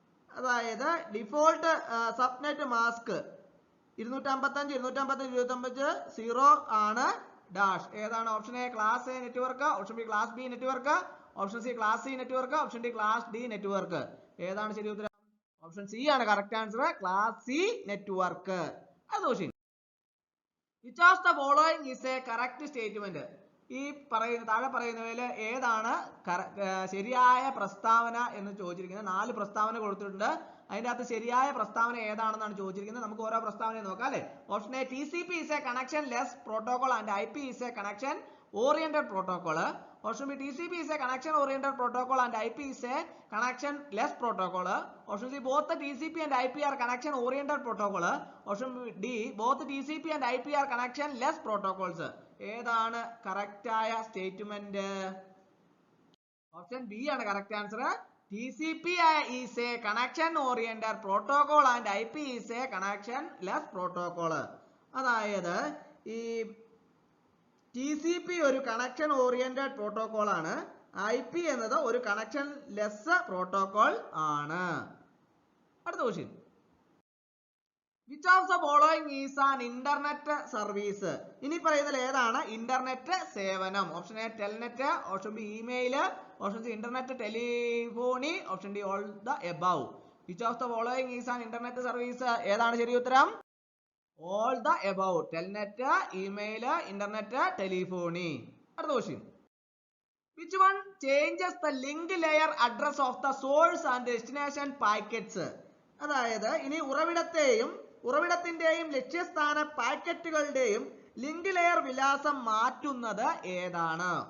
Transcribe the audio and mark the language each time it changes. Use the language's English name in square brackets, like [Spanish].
[Malayalam] അതായത് default subnet mask 255 255 255 0 ആണ് dash. ഏതാണ്? Option A class A network, option B class B network, option C class C network, option D class D network. ഏതാണ് ശരി ഉത്തരം? Option C ആണ് correct answer, class C network. അടുത്ത question. [English] Which of the following is a correct statement? [Malayalam] ഈ താഴെ പറയുന്നവയിൽ ഏതാണ് ശരിയായ പ്രസ്താവന എന്ന് ചോദിച്ചിരിക്കുന്നത്? 4 പ്രസ്താവന കൊടുത്തിട്ടുണ്ട്. അതിന്റെ അകത്ത് ശരിയായ പ്രസ്താവന ഏതാണെന്നാണ് ചോദിച്ചിരിക്കുന്നത്. നമുക്ക് ഓരോ പ്രസ്താവനയും നോക്കാം അല്ലെ. [English] Option A TCP is a connection less protocol and IP is a connection oriented protocol. Option B TCP is a connection oriented protocol and IP is a connection less protocol. Option C both the TCP and IP are connection oriented protocol. Option D both TCP and IP are connection less protocols. [Malayalam] ഏതാണ് correct ആയ statement? Option B ആണ് correct answer. [English] TCP is a connection oriented protocol and IP is a connection less protocol. [Malayalam] അതായത് ഈ TCP ഒരു connection oriented protocol ആണ്, IP എന്നത് ഒരു connection less protocol ആണ്. അടുത്ത question. [English] Which of the following is an internet service? [Malayalam] ഇനി പറയുന്നതിൽ ഏതാണ് ഇന്റർനെറ്റ് സേവനം? Option A Telnet, option B email, option C internet telephony, option D all the above. [English] Which of the following is an internet service? [Malayalam] ഏതാണ് ശരി ഉത്തരം? [English] all the above. [Malayalam] Telnet, email, internet, telephony. അടുത്ത question. [English] Which one changes the link layer address of the source and destination packets? [Malayalam] അതായത് ഇനി ഉറവിടത്തിന്റെയും ലക്ഷ്യസ്ഥാന പാക്കറ്റുകളുടെയും link layer വിലാസം മാറ്റുന്നത് ഏതാണ്?